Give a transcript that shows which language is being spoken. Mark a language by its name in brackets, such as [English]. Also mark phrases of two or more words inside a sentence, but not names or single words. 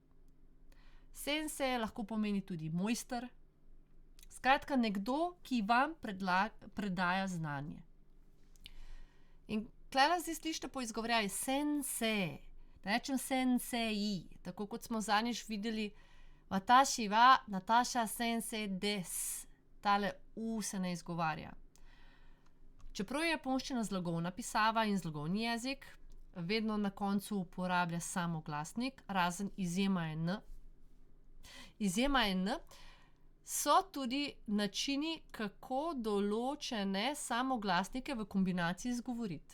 [Slovenian] Sensei lahko pomeni tudi mojster, Skratka, nekdo, ki vam predaja znanje. In tukaj zdaj slišite po izgovorjaju sensei, da rečem sensei, tako kot smo zadnjič videli, [Japanese] 私はナターシャ先生です. [Slovenian] Tale se ne izgovarja. Čeprav je japonščina zlogovna pisava in zlogovni jezik, vedno na koncu uporablja samoglasnik, razen izjema je n. Izjema je n, so tudi načini, kako določene samoglasnike v kombinaciji izgovoriti.